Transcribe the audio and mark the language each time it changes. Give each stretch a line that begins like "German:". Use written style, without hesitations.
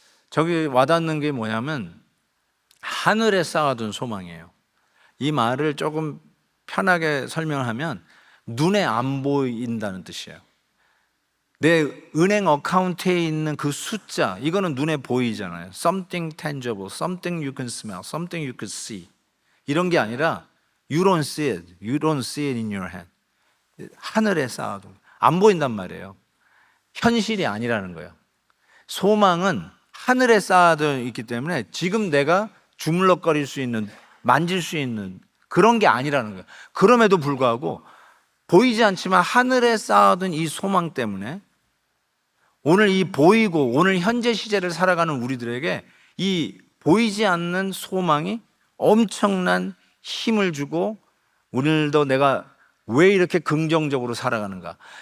Korean: 저기 와닿는 게 뭐냐면 하늘에 쌓아둔 소망이에요. 이 말을 조금 편하게 설명하면 눈에 안 보인다는 뜻이에요. 내 은행 어카운트에 있는 그 숫자, 이거는 눈에 보이잖아요.
English: Something tangible, something you can smell, something you can see.
Korean: 이런 게 아니라
English: You don't see it, you don't see it in your hand.
Korean: 하늘에 쌓아둔, 안 보인단 말이에요. 현실이 아니라는 거예요. 소망은 하늘에 쌓아져 있기 때문에 지금 내가 주물럭거릴 수 있는, 만질 수 있는 그런 게 아니라는 거예요. 그럼에도 불구하고 보이지 않지만 하늘에 쌓아둔 이 소망 때문에 오늘 이 보이고 오늘 현재 시제를 살아가는 우리들에게 이 보이지 않는 소망이 엄청난 힘을 주고, 오늘도 내가 왜 이렇게 긍정적으로 살아가는가,